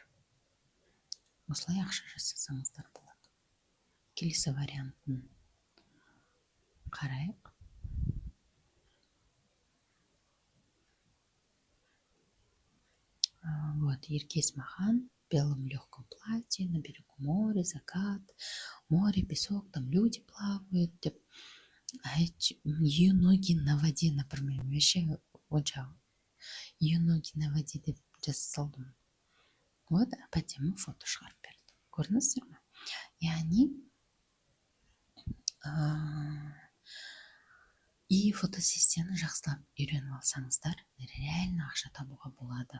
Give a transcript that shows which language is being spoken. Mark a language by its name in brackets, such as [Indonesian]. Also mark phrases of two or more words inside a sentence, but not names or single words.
[Kazakh] Осылай ақша жасасаңыздар болады. Келесі вариантын қарайық. [Russian] Вот Ерке Есмахан в белом легком платье, на берегу моря, закат, море, песок, там люди плавают. Ее ноги на воде, например, вообще онша ее ноги на воде [Kazakh] деп жасалдым. Вот әпәдемі фото шығарып берді. Көрдіңіздер ме? Яғни и фотосессияны жақсылап үйреніп алсаңыздар, реально ақша табуға болады.